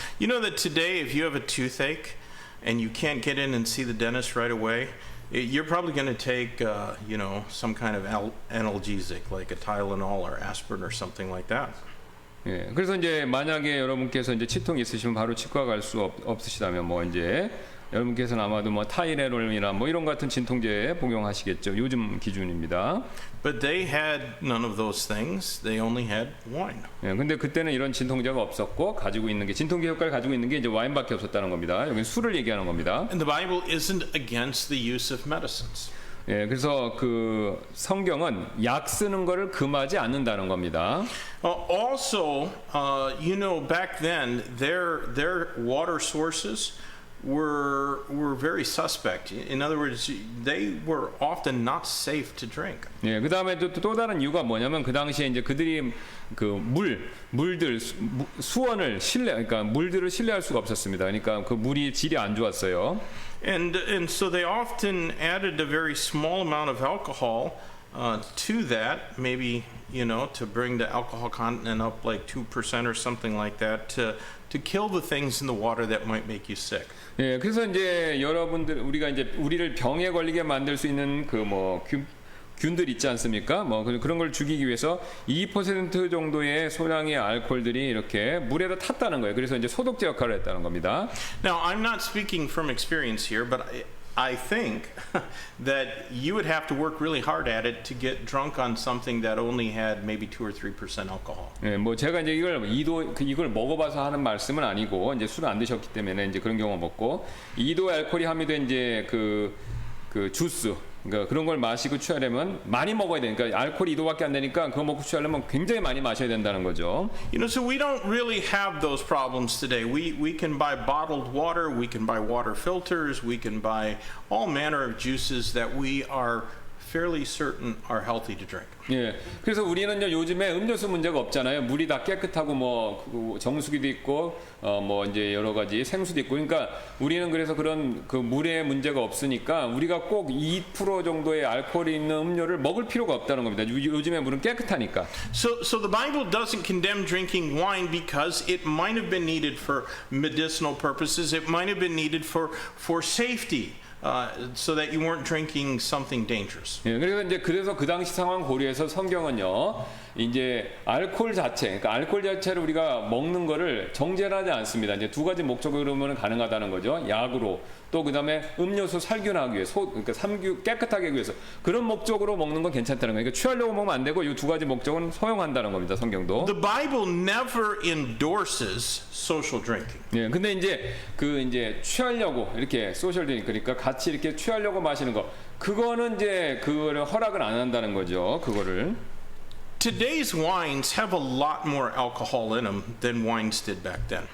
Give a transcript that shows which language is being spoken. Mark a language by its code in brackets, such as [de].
[en] You know that today, if you have a toothache and you can't get in and see the dentist right away, you're probably going to take, you know, some kind of analgesic like a Tylenol or aspirin or something like that. [ko] 예, 그래서 이제 만약에 여러분께서 이제 치통이 있으시면 바로 치과 갈 수 없으시다면 뭐 이제 여러분께서는 아마도 뭐 타이레놀이나 뭐 이런 같은 진통제 복용하시겠죠. 요즘 기준입니다. [en] But they had none of those things. They only had wine. [ko] 예, 근데 그때는 이런 진통제가 없었고 가지고 있는 게 진통제 효과를 가지고 있는 게 이제 와인밖에 없었다는 겁니다. 여기 술을 얘기하는 겁니다. [en] And the Bible isn't against the use of medicines. [ko] 예, 그래서 그 성경은 약 쓰는 거를 금하지 않는다는 겁니다. [en] Also, you know, back then their water sources were very suspect. In other words, they were often not safe to drink. [ko] 예, 그다음에 또 다른 이유가 뭐냐면 그 당시에 이제 그들이 그 물들 수원을 그러니까 물들을 신뢰할 수가 없었습니다. 그러니까 그 물이 질이 안 좋았어요. [en] And so they often added a very small amount of alcohol to that, maybe, you know, to bring the alcohol content up like 2% or something like that, to kill the things in the water that might make you sick. [ko] 예, 그래서 이제 여러분들 우리가 이제 우리를 병에 걸리게 만들 수 있는 그 뭐 균들 있지 않습니까? 뭐 그런 걸 죽이기 위해서 2% 정도의 소량의 알코올들이 이렇게 물에다 탔다는 거예요. 그래서 이제 소독제 역할을 했다는 겁니다. [en] Now, I'm not speaking from experience here, but I think that you would have to work really hard at it to get drunk on something that only had maybe 2 or 3% alcohol. [ko] 예, 뭐 제가 이제 이걸 먹어봐서 하는 말씀은 아니고 이제 술을 안 드셨기 때문에 이제 그런 경우 먹고 2도 알코올이 함유된 이제 그 주스. 그러니까 그런 걸 마시고 취하려면 많이 먹어야 되니까 알코올이 2도밖에 안 되니까 그거 먹고 취하려면 굉장히 많이 마셔야 된다는 거죠. [en] You know, so we don't really have those problems today. We can buy bottled water, we can buy water filters, we can buy all manner of juices that we are fairly certain are healthy to drink. [ko] 예, 그래서 우리는요 요즘에 음료수 문제가 없잖아요. 물이 다 깨끗하고 뭐 정수기도 있고 뭐 이제 여러 가지 생수도 있고, 그러니까 우리는 그래서 그런 그 물에 문제가 없으니까 우리가 꼭 2% 정도의 알코올이 있는 음료를 먹을 필요가 없다는 겁니다. 요즘에 물은 깨끗하니까. [en] So the Bible doesn't condemn drinking wine because it might have been needed for medicinal purposes. It might have been needed for safety. So that you weren't drinking something dangerous. [ko] 예, 그래서 그 당시 상황 고려해서 성경은요, 이제 알코올 자체, 그러니까 알코올 자체를 우리가 먹는 거를 정죄를 하지 않습니다. 이제 두 가지 목적으로는 가능하다는 거죠. 약으로, 또 그다음에 음료수 살균하기 위해서, 그러니까 삼규 깨끗하게 하기 위해서 그런 목적으로 먹는 건 괜찮다는 거예요. 그러니까 취하려고 먹으면 안 되고 이 두 가지 목적은 허용한다는 겁니다. 성경도. [en] The Bible never endorses social drinking. [ko] 예, 근데 이제 취하려고 이렇게 소셜 드링크, 그러니까 같이 이렇게 취하려고 마시는 거, 그거는 이제 그거를 허락을 안 한다는 거죠. 그거를. [en] Today's wines have a lot more alcohol in them than wines did back then.